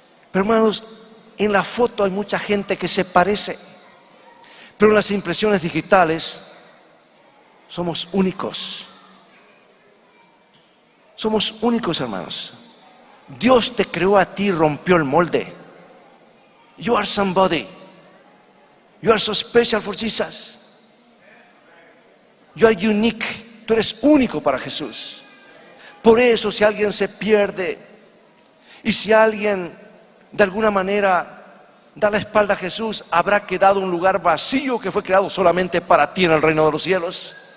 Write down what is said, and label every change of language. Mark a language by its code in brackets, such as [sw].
[es] Pero hermanos, en la foto hay mucha gente que se parece. Pero en las impresiones digitales somos únicos. Somos únicos, hermanos. Dios te creó a ti, rompió el molde. [en] You are somebody. You are so special for Jesus. You are unique. [es] Tú eres único para Jesús. Por eso, si alguien se pierde y si alguien de alguna manera da la espalda a Jesús, habrá quedado un lugar vacío que fue creado solamente para ti en el reino de los cielos.